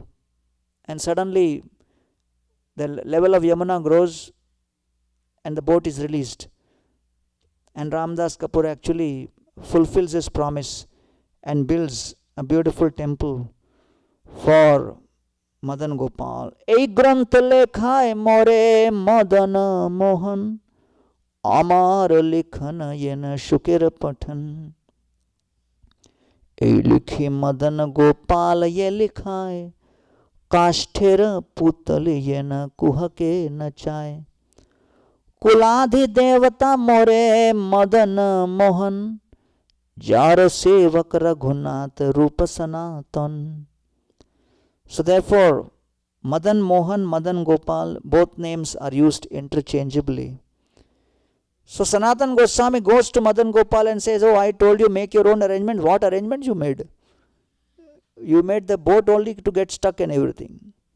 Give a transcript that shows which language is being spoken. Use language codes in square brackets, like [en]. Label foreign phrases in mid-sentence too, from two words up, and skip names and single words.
[en] And suddenly, the level of Yamuna grows and the boat is released. And Ramdas Kapoor actually fulfills his promise and builds a beautiful temple for Madan Gopal. [bn] এই গ্রন্থ লেখায় মোরে মদন মোহন, আমার লিখন যেন শুকের পঠন. এই লিখি মদন গোপাল যে লিখায়, কাষ্ঠের পুতল যেন কুহকে নাচায়. কুলাধি দেবতা মোরে মদন মোহন, যার সেবক রঘুনাথ রূপ সনাতন. [en] So therefore, Madan Mohan, Madan Gopal, both names are used interchangeably. So Sanatan Goswami goes to Madan Gopal and says, oh, I told you make your own arrangement. What arrangement you made? You made the boat only to get stuck and everything.